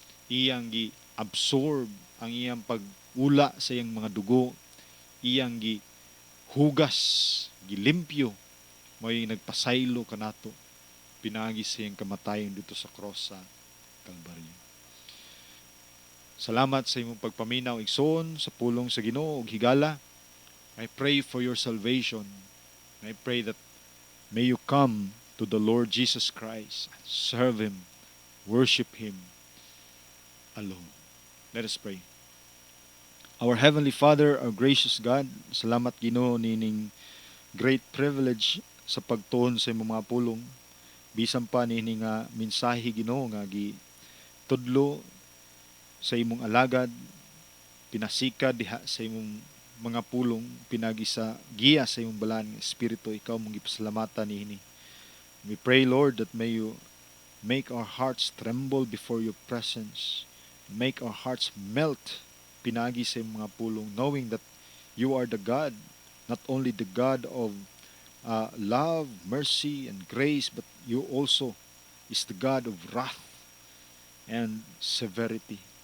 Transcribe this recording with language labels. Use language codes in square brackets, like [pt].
[ceb] Iyang gi-absorb ang iyang pag-ula sa iyang mga dugo, iyang gihugas, gilimpyo, may nagpasaylo kanato pinagi sa iyang kamatayon dito sa cross sa Kalbaryo. Salamat sa imong pagpaminaw igsoon sa pulong sa Ginoo ug higala. [en] I pray for your salvation. I pray that may you come to the Lord Jesus Christ and serve Him, worship Him alone. Let us pray. Our Heavenly Father, our gracious God, [ceb] salamat Ginoo nining [en] great privilege [ceb] sa pagtuon sa imong mga pulong. Bisan pa nini nga mensahe Ginoo nga tudlo sa imong alagad, pinasika diha sa imong mga pulong, pinagi sa giya sa imong balaan nga espiritu, ikaw mong gipasalamatan niini. [en] We pray, Lord, that may you make our hearts tremble before your presence. Make our hearts melt [ceb] pinagi sa imong mga pulong, [en] knowing that you are the God, not only the God of love, mercy, and grace, but you also is the God of wrath and severity.